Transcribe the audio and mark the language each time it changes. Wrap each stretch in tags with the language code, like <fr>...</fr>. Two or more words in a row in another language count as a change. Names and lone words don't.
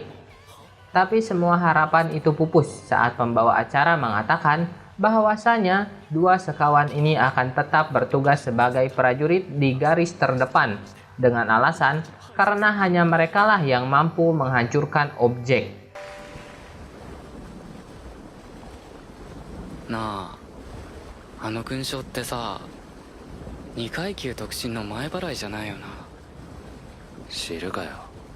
<id>Tapi semua harapan itu pupus saat pembawa acara mengatakan bahwasanya dua sekawan ini akan tetap bertugas sebagai prajurit di garis terdepan dengan alasan karena hanya merekalah yang mampu menghancurkan objek.</id> <ja>なあ、あの勲章ってさ、2階級特進の前払いじゃないよな。知るかよ。</ja>